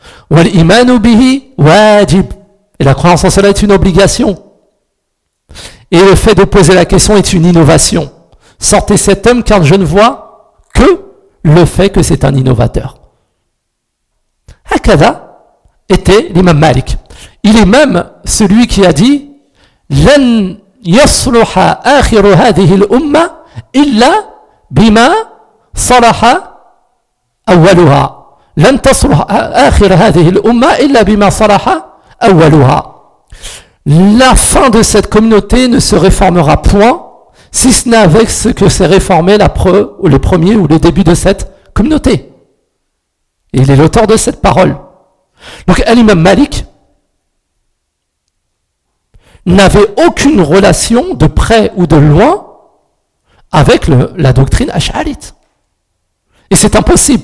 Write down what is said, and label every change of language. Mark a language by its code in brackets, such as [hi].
[ar] Wal-imanu bihi wajib. [fr] Et la croyance en cela est une obligation. Et le fait de poser la question est une innovation. Sortez cet homme car je ne vois que le fait que c'est un innovateur. Hakada était l'imam Malik. Il est même celui qui a dit [ar] لن يصلح آخر هذه الأمة إلا بما صلح أولها. لن تصلح آخر هذه الأمة إلا بما صلح أولها. [fr] La fin de cette communauté ne se réformera point si ce n'est avec ce que s'est réformé la preuve, ou le premier, ou le début de cette communauté. Et il est l'auteur de cette parole. Donc, l'imam Malik n'avait aucune relation de près ou de loin avec la doctrine ash'arite. Et c'est impossible.